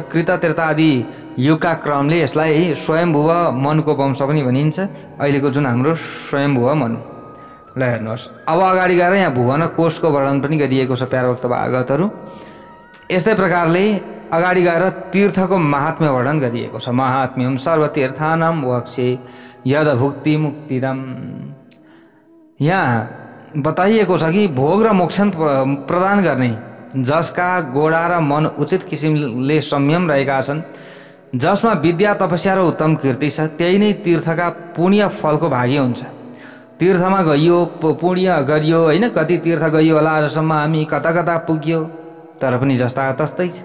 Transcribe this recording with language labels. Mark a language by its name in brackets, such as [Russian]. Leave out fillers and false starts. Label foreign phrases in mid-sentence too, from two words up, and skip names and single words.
[Nepali] कृत त्रेता आदि युगका क्रमले यसलाई स्वयम्भुव मनुको वंश पनि भनिन्छ। अहिलेको जुन हाम्रो स्वयम्भुव मनु। ल हेर्नुहोस्, अब अगाडि गएर यहाँ भुवन कोशको वर्णन पनि गरिएको छ प्यारभक्त भागवतहरू। यस्तै प्रकारले अगाडि गएर तीर्थको महात्म्य वर्णन गरिएको छ। [Sanskrit] महात्म्यम सर्वतीर्थानां वक्षे यद भुक्ति मुक्तिदम। [Nepali] यहाँ बताइएको छ कि भोग र मोक्ष प्रदान गर्ने, जसका गोडा र मन उचित किसिमले संयम रहेका छन्, जसमा विद्या तपस्या र उत्तम कीर्ति छ, त्यही नै तीर्थका पुण्य फलको भागी हुन्छ। तीर्थमा गइयो, पुण्य गरियो होइन, कति तीर्थ गइयो होला आजसम्म, हामी कता कता पुग्यो, तर पनि जस्ता तस्तै छ।